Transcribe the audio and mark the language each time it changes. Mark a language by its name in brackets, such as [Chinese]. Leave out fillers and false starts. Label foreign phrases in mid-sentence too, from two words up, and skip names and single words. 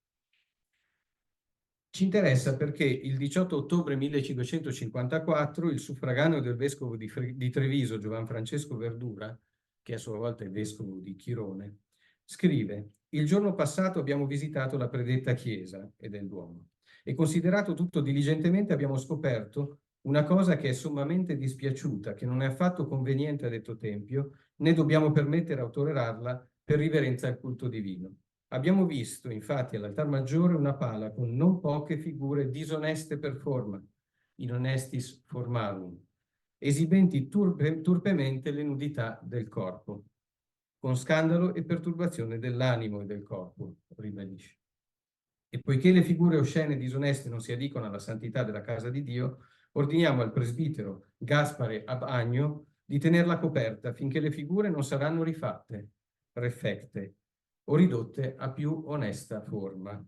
[Italian] Ci interessa perché il 18 ottobre 1554 il suffraganeo del vescovo di Treviso, Giovan Francesco Verdura, che a sua volta è vescovo di Chirone, scrive: «Il giorno passato abbiamo visitato la predetta chiesa e del Duomo e considerato tutto diligentemente abbiamo scoperto una cosa che è sommamente dispiaciuta, che non è affatto conveniente a detto tempio, né dobbiamo permettere o tollerarla per riverenza al culto divino. Abbiamo visto, infatti, all'altar maggiore una pala con non poche figure disoneste per forma, [Latin] in honestis formarum, [Italian] esibenti turpemente le nudità del corpo, con scandalo e perturbazione dell'animo e del corpo», ribadisce. «E poiché le figure oscene e disoneste non si addicono alla santità della casa di Dio, ordiniamo al presbitero Gaspare ab Agno di tenerla coperta finché le figure non saranno rifatte, refecte, o ridotte a più onesta forma».